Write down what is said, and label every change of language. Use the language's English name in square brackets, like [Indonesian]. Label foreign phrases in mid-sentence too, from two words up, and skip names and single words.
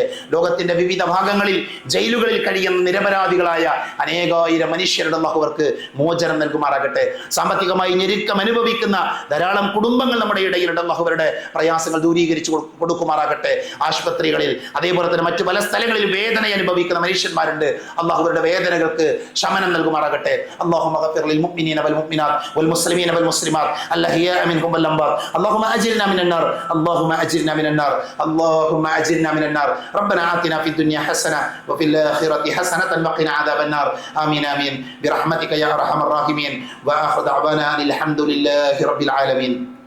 [Malayalam] ലോകത്തിന്റെ വിവിധ ഭാഗങ്ങളിൽ ജയിലുകളിൽ കഴിയുന്ന നിരപരാധികളായ അനേകായിരം മനുഷ്യരുടെ അള്ളാഹു അവർക്ക് മോചനം നൽകുമാറാകട്ടെ. സാമ്പത്തികമായി ഞെരുക്കം അനുഭവിക്കുന്ന ധാരാളം കുടുംബങ്ങൾ നമ്മുടെ ഇടയിലുണ്ട്, അള്ളാഹു അവരുടെ പ്രയാസങ്ങൾ ദൂരീകരിച്ചു കൊടുക്കുമാറാകട്ടെ. ആശുപത്രികളിൽ അതേപോലെ തന്നെ മറ്റു പല സ്ഥലങ്ങളിൽ വേദന അനുഭവിക്കുന്ന മനുഷ്യന്മാരുണ്ട്, അള്ളാഹു അവരുടെ വേദനകൾക്ക് ശമനം നൽകുമാറാകട്ടെ. [Arabic] اللهم اغفر للمؤمنين والمؤمنات والمسلمين والمسلمات الاحياء منهم والاموات اللهم اجرنا من النار اللهم اجرنا من النار اللهم اجرنا من النار ربنا آتنا في الدنيا حسنه وفي الاخره حسنه وقنا عذاب النار آمين آمين برحمتك يا ارحم الراحمين واخر دعوانا الحمد لله رب العالمين.